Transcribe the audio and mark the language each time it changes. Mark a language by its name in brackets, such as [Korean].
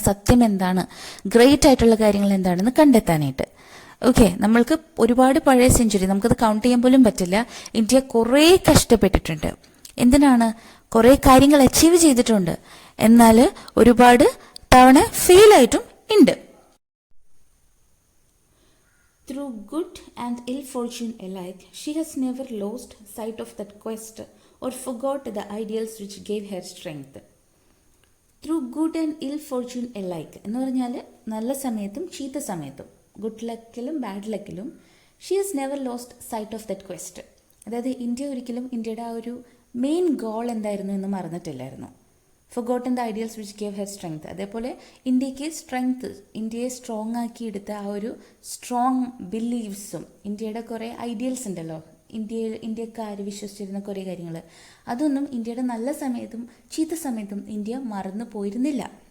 [Malayalam] സത്യം എന്താണ്, ഗ്രേറ്റ് ആയിട്ടുള്ള കാര്യങ്ങൾ എന്താണെന്ന് കണ്ടെത്താനായിട്ട്. ഓക്കെ, നമ്മൾക്ക് ഒരുപാട് പഴയ സെഞ്ചുറി, നമുക്കത് കൗണ്ട് ചെയ്യാൻ പോലും പറ്റില്ല. ഇന്ത്യ കുറേ കഷ്ടപ്പെട്ടിട്ടുണ്ട്. എന്തിനാണ്? കുറേ കാര്യങ്ങൾ അച്ചീവ് ചെയ്തിട്ടുണ്ട്, എന്നാൽ ഒരുപാട് തവണ ഫെയിൽ ആയിട്ടും ഉണ്ട്. [English] Through good and ill fortune alike, she has never lost sight of that quest or forgot the ideals which gave her strength. Through good and ill fortune alike [Malayalam] എന്ന് പറഞ്ഞാൽ നല്ല സമയത്തും ചീത്ത സമയത്തും, good ലക്കിലും bad ലക്കിലും, [English] She has never lost sight of that quest. [Malayalam] അതായത് India ഒരിക്കലും ഇന്ത്യയുടെ ആ ഒരു മെയിൻ ഗോൾ എന്തായിരുന്നു എന്ന് മറന്നിട്ടില്ലായിരുന്നു. [English] Forgotten the ideals which gave her strength. [Malayalam] അതേപോലെ ഇന്ത്യക്ക് സ്ട്രെങ്ത്, ഇന്ത്യയെ സ്ട്രോങ് ആക്കി എടുത്ത ആ ഒരു സ്ട്രോങ് ബിലീവ്സും, ഇന്ത്യയുടെ കുറേ ഐഡിയൽസ് ഉണ്ടല്ലോ, ഇന്ത്യക്കാർ വിശ്വസിച്ചിരുന്ന കുറേ കാര്യങ്ങൾ, അതൊന്നും ഇന്ത്യയുടെ നല്ല സമയത്തും ചീത്ത സമയത്തും ഇന്ത്യ മറന്നു പോയിരുന്നില്ല.